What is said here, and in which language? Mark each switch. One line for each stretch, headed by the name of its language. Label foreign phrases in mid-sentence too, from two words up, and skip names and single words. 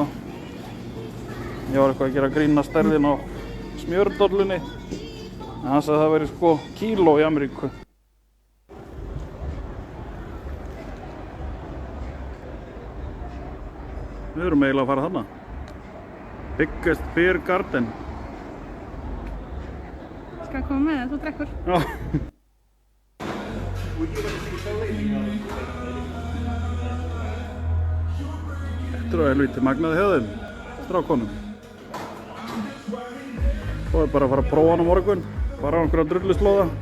Icelandic: Ég var eitthvað að gera grína stærðin á smjördollunni. En hann sagði að það væri sko kíló í Ameríku. Við erum eiginlega að fara þarna.
English: Biggest beer garden.
Danish: Skal jeg komme med det?
Icelandic: Så drekkur. Já. Þetta er helviti magnaði hjá þeim, strákonum. Svo er bara að fara að prófa hann á morgun, fara á einhverja drulluslóða.